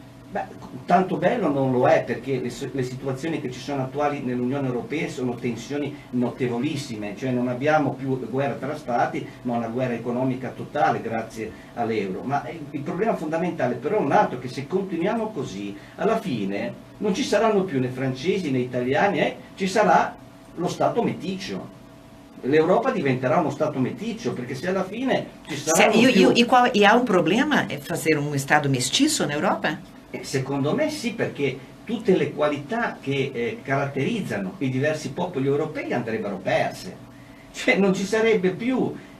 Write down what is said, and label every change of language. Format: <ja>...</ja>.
<it>Beh, tanto bello non lo è, perché le situazioni che ci sono attuali nell'Unione Europea sono tensioni notevolissime, cioè non abbiamo più guerra tra stati, ma una guerra economica totale grazie all'euro. Ma il problema fondamentale però è un altro, che se continuiamo così, alla fine non ci saranno più né francesi né italiani, ci sarà lo Stato meticcio. L'Europa diventerà uno Stato meticcio, perché se alla fine ci saranno più...</it> <pt>E há um problema fazer um Estado mestiço na Europa?</pt> <it>Secondo me sì, perché tutte le qualità che caratterizzano i diversi popoli europei andrebbero perse. Cioè non ci sarebbe più...</it>